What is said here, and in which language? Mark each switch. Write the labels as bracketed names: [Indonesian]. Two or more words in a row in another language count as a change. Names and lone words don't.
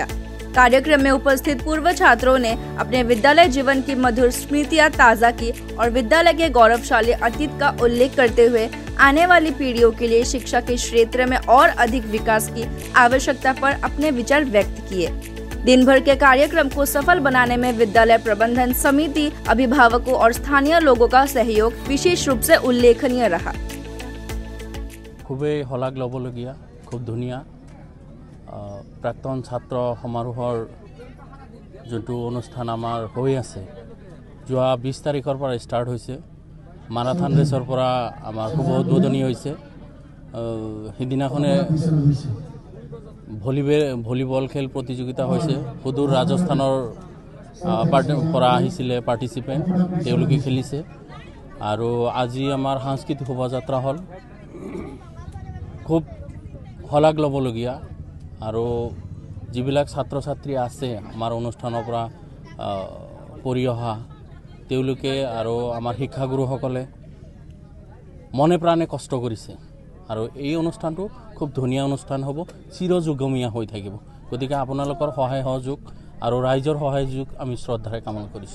[Hindi] कार्यक्रम में उपस्थित पूर्व छात्रों ने अपने विद्यालय जीवन की मधुर स्मृतियां ताज़ा की और विद्यालय के गौरवशाली अतीत का उल्लेख करते हुए आने वाली पीढ़ियों के लिए शिक्षा के क्षेत्र में और अधिक विकास की आवश्यकता पर अपने विचार व्यक्त किए। दिन भर के कार्यक्रम को सफल बनाने में विद्यालय प्रबंधन समिति, अभिभावकों और स्थानीय लोगों का सहयोग विशेष रूप से उल्लेखनीय रहा। [Assamese] খুবে হলাগ লবলগীয়া, খুব ধুনীয়া প্ৰাক্তন ছাত্ৰ সমাৰোহৰ যো অনুষ্ঠান আমাৰ হৈ আছে যো 20 তাৰিখৰ পৰ ষ্টাৰ্ট হৈছে। মাৰাথন ৰেচৰ পৰ আমাৰ খুব উদ্বোধনী হৈছে। হিদিনাখনে ভলীবল খেল প্ৰতিযোগিতা হৈছে। সুদূৰ ৰাজস্থানৰ পৰা আহিছিলে পাৰ্টিচিপেণ্ট তেওঁলোকে খেলিছে আৰু আজি আমাৰ সাংস্কৃতিক শোভাযাত্ৰা হ'ল। খুব হলাগ লবলগীয়া আৰু যিবিলাক ছাত্ৰ ছাত্ৰী আছে আমাৰ अनुष्ठाনৰ পৰা পঢ়ি অহা তেওঁলোকে আৰু আমাৰ শিক্ষাগুৰুসকলে মনে প্ৰাণে কষ্ট কৰিছে আৰু এই অনুষ্ঠানটো খুব ধুনীয়া অনুষ্ঠান হ'ব, চিৰযুগমীয়া হৈ থাকিব। গতিকে আপোনালোকৰ সহায় সহযোগ আৰু ৰাইজৰ সহায় সহযোগ আমি শ্ৰদ্ধাৰে কামনা কৰিছোঁ।